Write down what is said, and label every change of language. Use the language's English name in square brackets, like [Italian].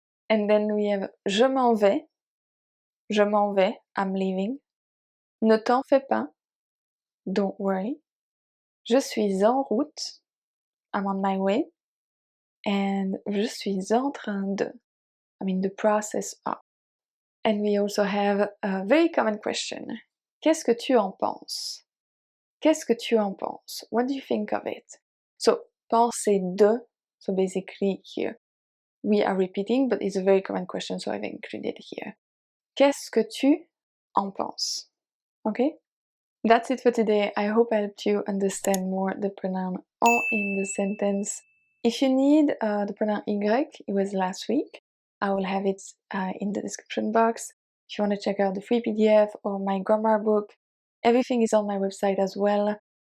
[English] And then we have [French] je m'en vais. Je m'en vais. [English] I'm leaving. [French] Ne t'en fais pas. [English] Don't worry. [French] Je suis en route. [English] I'm on my way. And [French] je suis en train de. [English] I'm in the process of. And we also have a very common question. [French] Qu'est-ce que tu en penses? Qu'est-ce que tu en penses? [English] What do you think of it? So, penser de, so basically here, we are repeating, but it's a very common question, so I've included here. [French] Qu'est-ce que tu en penses? [English] Okay? That's it for today. I hope I helped you understand more the pronoun en in the sentence. If you need the pronoun y, it was last week. I will have it in the description box. If you want to check out the free PDF or my grammar book, Everything is on my website as well.